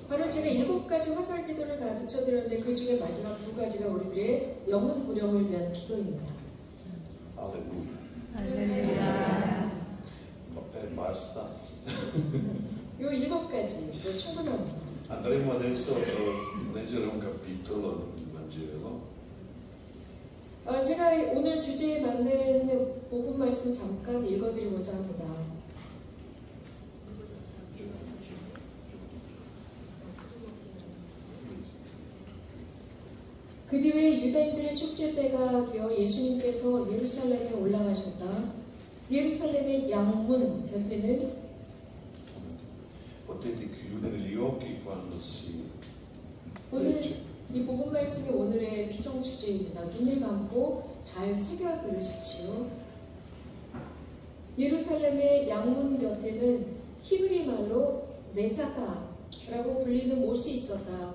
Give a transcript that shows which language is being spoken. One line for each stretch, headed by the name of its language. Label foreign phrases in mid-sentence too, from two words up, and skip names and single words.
Korean: 바로 제가 7가지 화살 기도를 가르쳐 드렸는데 그 중에 마지막 2가지가 우리들의 영혼 구령을 위한 기도입니다.
Italian: Alleluia. Alleluia. Basta.
Korean: 요 7가지 충분합니다.
Italian: Andremo adesso a leggere un capitolo del Vangelo.
Korean: 제가 오늘 주제에 맞는 복음 말씀 잠깐 읽어드리고자 합니다. 그 뒤에 유다인들의 축제 때가 되어 예수님께서 예루살렘에 올라가셨다. 예루살렘의 양문 곁에는
Italian: Potete chiudere gli occhi quando si
Korean: 오늘
Italian: legge.
Korean: 이 복음 말씀이 오늘의 비전 주제입니다. 눈을 감고 잘 새겨 들으십시오. 예루살렘의 양문 곁에는 히브리 말로 네자다라고 불리는 못이 있었다.